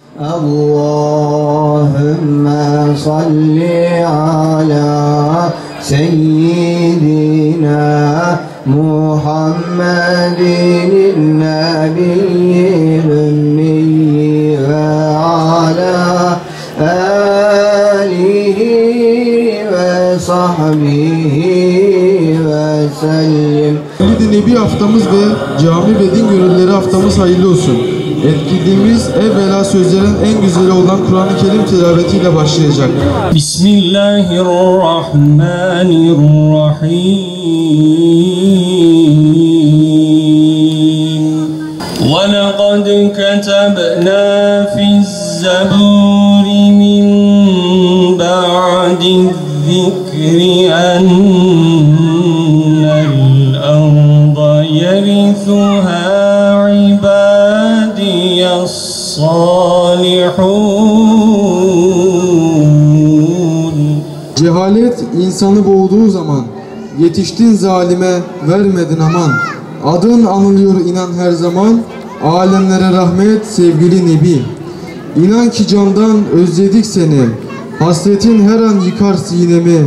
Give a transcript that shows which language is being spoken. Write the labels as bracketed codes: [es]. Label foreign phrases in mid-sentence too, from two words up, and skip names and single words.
[ar] اللهم صل على سيدنا محمد النبي الأمي وعلى آله وصحبه وسلم. [tr] Mevlid-i Nebi haftamız ve cami ve din görevlileri haftamız hayırlı olsun. Etkinliğimiz evvela sözlerin en güzeli olan Kur'an-ı Kerim tilavetiyle başlayacak. [ar] Bismillahirrahmanirrahim. وَلَقَدْ كَتَبْنَا فِي الزَّبُورِ مِنْ بَعْدِ الذِّكْرِ أَنَّ الْأَرْضَ يَرِثُهَا عِبَادِيَ الصَّالِحُونَ. [tr] Cehalet insanı boğduğu zaman yetiştin zalime vermedin aman. Adın anılıyor inan her zaman, alemlere rahmet sevgili Nebi. İnan ki candan özledik seni, hasretin her an yıkar sinemi.